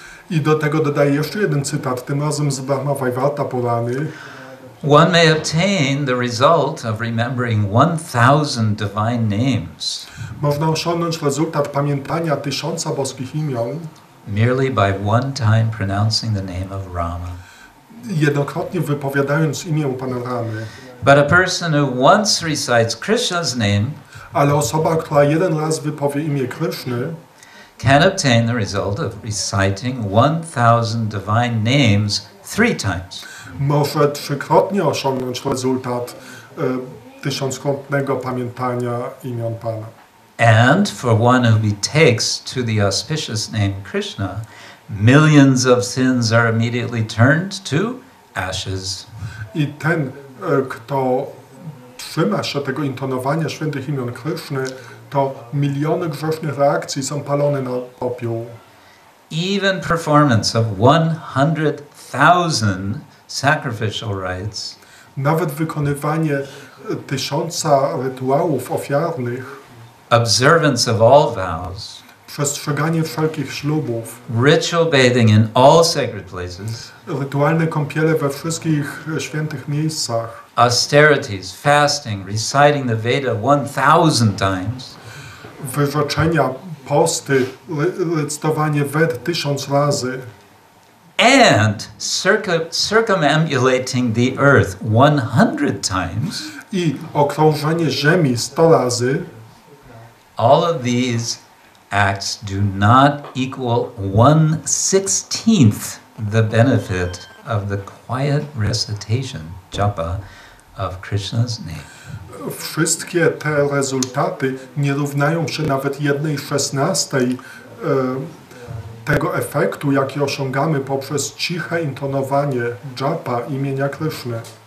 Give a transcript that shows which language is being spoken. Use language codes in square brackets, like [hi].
[pl] I do tego dodaje jeszcze jeden cytat, tym razem z Brahma Vaivarta Purany. [en] One may obtain the result of remembering 1000 divine names. [pl] Można osiągnąć rezultat pamiętania 1000 boskich imion [en] merely by one time pronouncing the name of Rama. [pl] Jednokrotnie wypowiadając imię Pana Ramy. [en] But a person who once recites Krishna's name, [pl] ale osoba, która jeden raz wypowie imię Krishny, [en] can obtain the result of reciting 1000 divine names 3 times. [pl] Może trzykrotnie osiągnąć rezultat tysiąckrotnego pamiętania imion Pana. [en] And for one who betakes to the auspicious name Krishna, millions of sins are immediately turned to ashes. [pl] I ten, kto trzyma się tego intonowania świętych imion Krishny, to miliony grzesznych reakcji są palone na popiół. [en] Even performance of 100,000 sacrificial rites, [pl] nawet wykonywanie 1000 rytuałów ofiarnych, [en] observance of all vows, [pl] przestrzeganie wszelkich ślubów, [en] ritual bathing in all sacred places, [pl] rytualne kąpiele we wszystkich świętych miejscach, [en] austerities, fasting, reciting the Veda 1000 times, [pl] wyrzeczenia, posty, recytowanie Ved 1000 razy [en] and circumambulating the earth 100 times, [pl] i okrążenie Ziemi 100 razy, [en] all of these acts do not equal 1/16 the benefit of the quiet recitation, japa, of Krishna's name. [pl] Wszystkie te rezultaty nie równają się nawet 1/16 tego efektu, jaki osiągamy poprzez ciche intonowanie japa imienia Kryszny.